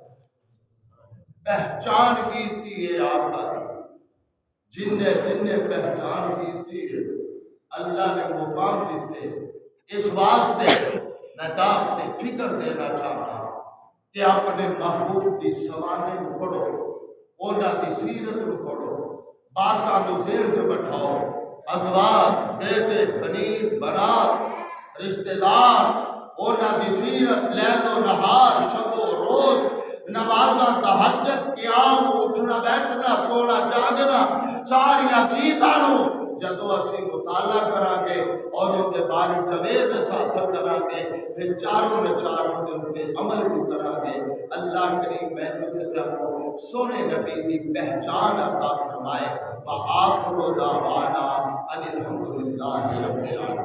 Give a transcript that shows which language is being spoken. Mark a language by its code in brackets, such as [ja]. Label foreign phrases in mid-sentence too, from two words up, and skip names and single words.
[ur] پہچان کی تھی ہے آقا کی جن نے پہچان کی تھی ہے اللہ نے مقام دیتے اس واسطے میں دعوت فکر دینا چاہتا ہوں کہ اپنے محبوب کی سوانے کو پڑھو انہاں دی سیرت کو پڑھو باتاں کو ذہن سے بٹھاؤ ازواج بیٹے بنی [pa] بنات رشتہ دار انہاں دی سیرت لیل و نہار شب و روز نمازاں تہجد قیام اٹھنا بیٹھنا سونا جاگنا ساریا چیزاں نو جدو اسی مطالعہ کران گے [ur] اور ان کے بارے [pa] اویئرنس حاصل کران گے پھر چاروں میں چاروں کے اوپر عمل بھی کران گے اللہ کریم مینوں تے تانوں سونے نبی دی پہچان عطا فرمائے [ar] وآخر دعوانا ان الحمدللہ رب العالمین